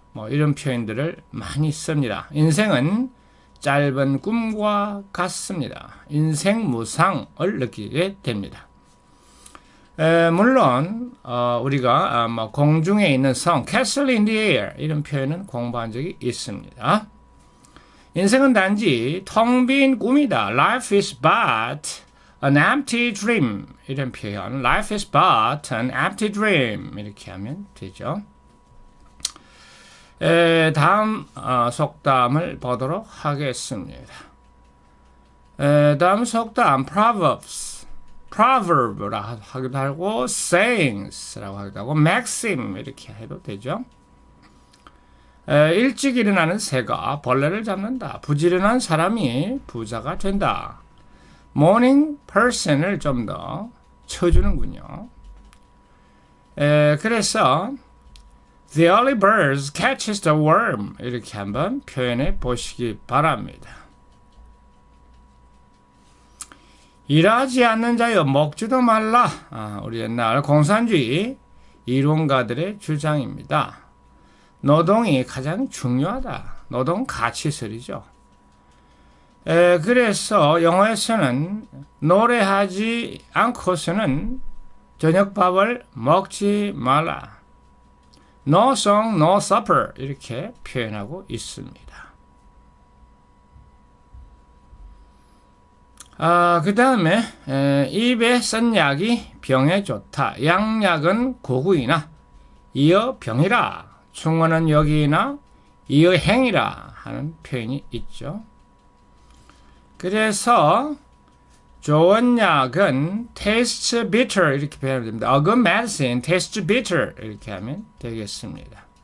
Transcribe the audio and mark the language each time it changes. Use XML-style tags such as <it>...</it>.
<ko>이런 표현들을 많이 씁니다. 인생은 짧은 꿈과 같습니다. 인생 무상을 느끼게 됩니다. 물론 우리가 공중에 있는 성, Castle in the Air, 이런 표현은 공부한 적이 있습니다. 인생은 단지 텅 빈 꿈이다.</ko> <en>Life is but an empty dream.</en> <ko>이런 표현,</ko> <en>Life is but an empty dream,</en> <ko>이렇게 하면 되죠. 다음 속담을 보도록 하겠습니다. 다음 속담 Proverbs라고 하기도 하고 Sayings라고 하기도 하고 Maxim 이렇게 해도 되죠. 일찍 일어나는 새가 벌레를 잡는다. 부지런한 사람이 부자가 된다. Morning person을 좀 더 쳐주는군요. 그래서</ko> <en>The early bird catches the worm,</en> <ko>이렇게 한번 표현해 보시기 바랍니다. 일하지 않는 자여 먹지도 말라. 우리 옛날 공산주의 이론가들의 주장입니다. 노동이 가장 중요하다. 노동 가치설이죠. 그래서 영어에서는 노래하지 않고서는 저녁밥을 먹지 말라.</ko> <en>No song, no supper,</en> <ko>이렇게 표현하고 있습니다. 그 다음에 입에 쓴 약이 병에 좋다. 양약은 고구이나 이어 병이라. 충언은 여기나 이어 행이라 하는 표현이 있죠. 그래서 좋은 약은</ko> <en>taste bitter,</en> <ko>이렇게 표현하면 됩니다.</ko> <en>A good medicine tastes bitter,</en> <ko>이렇게 하면 되겠습니다.</ko>